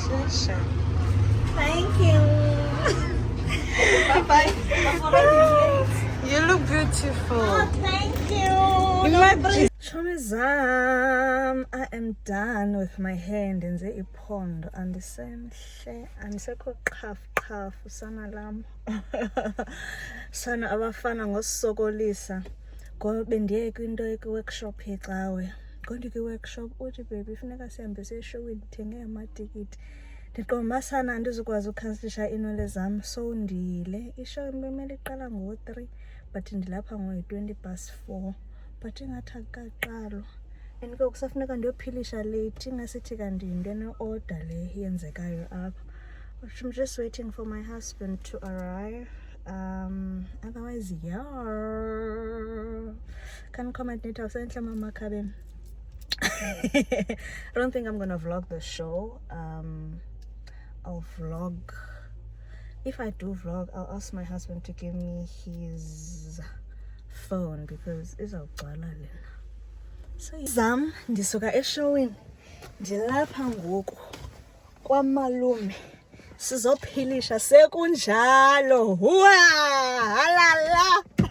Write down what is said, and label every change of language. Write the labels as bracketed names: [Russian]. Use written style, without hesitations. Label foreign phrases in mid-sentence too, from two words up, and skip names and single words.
[English] Yes, Thank you. Bye-bye. you look beautiful. Oh, thank you. Imagine. Chomizam, I am done with my hair. [Xhosa] Ndenze iphondo andisemhle, andisekho qhafu sana lam. Sana abafana ngosokolisa. Ngoba bendiye kwinto ekwi-workshop yecawe. Ngondi kwi-workshop uthi baby funeka sihambe seshowini ndithenge amatikiti. Ndiqomba sana andizukwazi ukhanselisha iinwele zam, so ndile. Ishow imele iqala ngo-3 but ndilapha ngo-4:20, but ingathi akaqalwa. And ke kusafuneka ndiyophilisha late, ingasithi kanti yinto ene-order le yenzekayo apha. [English] I'm just waiting for my husband to arrive. Otherwise, yeah. Can comment later. Mama Kabin. I don't think I'm gonna vlog the show. I'll vlog. If I do vlog, I'll ask my husband to give me his phone because it's a lena. [Xhosa] So Zam ndisuka eshowini ndilapha ngoku kwamalume sizophilisha sekunjalo. Huwa halala.